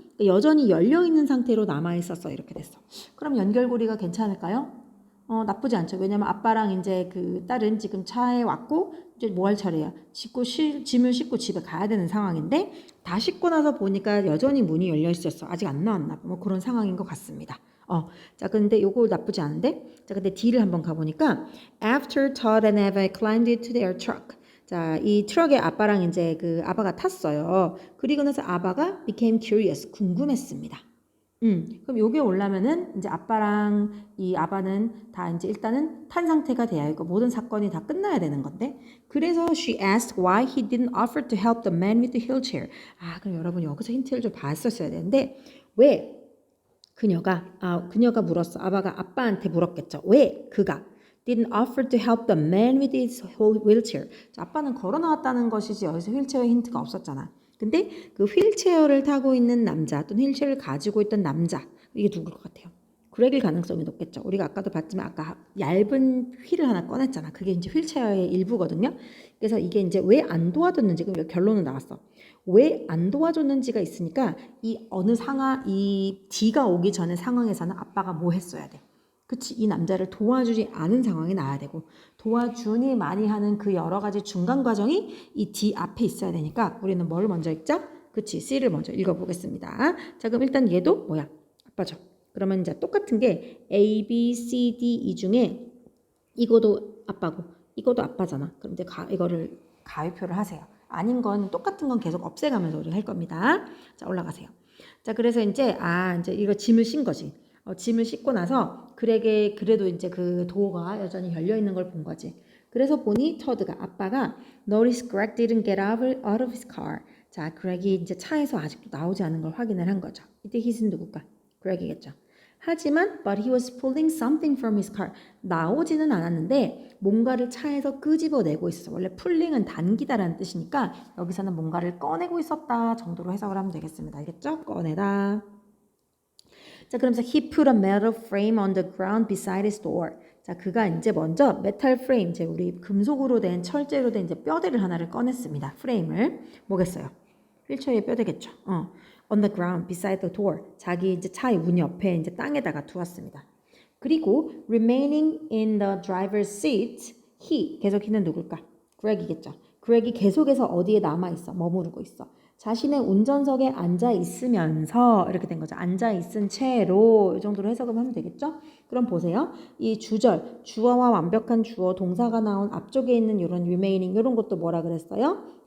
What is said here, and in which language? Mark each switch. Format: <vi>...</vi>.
<ko>그러니까 여전히 열려 있는 상태로 남아 있었어 이렇게 됐어. 그럼 연결고리가 괜찮을까요? 나쁘지 않죠. 왜냐면 아빠랑 이제 그 딸은 지금 차에 왔고 이제 뭐 할 차례야? 짐을 싣고 집에 가야 되는 상황인데 다 싣고 나서 보니까 여전히 문이 열려 있었어. 아직 안 나왔나 봐. 뭐 그런 상황인 것 같습니다. 자, 근데 요거 나쁘지 않은데? 자, 근데 D를 한번 가보니까</ko> <en>After Todd and Eva climbed into their truck.</en> <ko>자, 이 트럭에 아빠랑 이제 그 아바가 탔어요. 그리고 나서 아바가</ko> <en>became curious.</en> <ko>궁금했습니다. 그럼 요게 올라면은 이제 아빠랑 이 아바는 다 이제 일단은 탄 상태가 돼야 하고 모든 사건이 다 끝나야 되는 건데 그래서</ko> <en>she asked why he didn't offer to help the man with the wheelchair.</en> <ko>그럼 여러분 여기서 힌트를 좀 봤었어야 되는데 왜 그녀가 물었어. 아바가 아빠한테 물었겠죠. 왜 그가</ko> <en>didn't offer to help the man with his wheelchair.</en> <ko>자, 아빠는 걸어 나왔다는 것이지 여기서 휠체어의 힌트가 없었잖아. 근데 그 휠체어를 타고 있는 남자 또는 휠체어를 가지고 있던 남자 이게 누굴 것 같아요? 그렉일 가능성이 높겠죠. 우리가 아까도 봤지만 아까 얇은 휠을 하나 꺼냈잖아. 그게 이제 휠체어의 일부거든요. 그래서 이게 이제 왜 안 도와줬는지 그럼 결론은 나왔어. 왜 안 도와줬는지가 있으니까 이 D가 오기 전에 상황에서는 아빠가 뭐 했어야 돼? 그치, 이 남자를 도와주지 않은 상황이 나야 되고 도와주니 많이 하는 그 여러 가지 중간 과정이 이 D 앞에 있어야 되니까 우리는 뭘 먼저 읽자? 그치, C를 먼저 읽어보겠습니다. 자, 그럼 일단 얘도 뭐야? 아빠죠. 그러면 이제 똑같은 게 A, B, C, D 이 중에 이거도 아빠고 이거도 아빠잖아. 그럼 이제 이거를 가위표를 하세요. 아닌 건 똑같은 건 계속 없애가면서 우리 할 겁니다. 자, 올라가세요. 자, 그래서 이제 이거 짐을 씬 거지. 짐을 싣고 나서 그렉의 그래도 이제 그 도어가 여전히 열려 있는 걸 본 거지. 그래서 보니 터드가 아빠가</ko> <en>notice Greg didn't get out of his car.</en> <ko>자, 그렉이 이제 차에서 아직도 나오지 않은 걸 확인을 한 거죠. 이때 hit은 누굴까? 그렉이겠죠. 하지만</ko> <en>but he was pulling something from his car.</en> <ko>나오지는 않았는데 뭔가를 차에서 끄집어내고 있어. 원래 pulling은 당기다라는 뜻이니까 여기서는 뭔가를 꺼내고 있었다 정도로 해석을 하면 되겠습니다. 알겠죠? 꺼내다. 자, 그러면서</ko> <en>he put a metal frame on the ground beside his door.</en> <ko>자, 그가 이제 먼저 메탈 프레임, 이제 우리 금속으로 된 철제로 된 이제 뼈대를 하나를 꺼냈습니다. 프레임을 뭐겠어요? 휠체어의 뼈대겠죠.</ko> <en>On the ground beside the door.</en> <ko>자기 이제 차의 문 옆에 이제 땅에다가 두었습니다. 그리고</ko> <en>remaining in the driver's seat, he</en> <ko>계속</ko> <en>he는 누굴까?</en> <ko>그렉이겠죠. 그렉이 계속해서 어디에 남아 있어? 머무르고 있어. 자신의 운전석에 앉아 있으면서 이렇게 된 거죠. 앉아 있은 채로 이 정도로 해석을 하면 되겠죠? 그럼 보세요. 이 주절, 주어와 완벽한 주어 동사가 나온 앞쪽에 있는 이런 remaining 이런 것도 뭐라 그랬어요?</ko>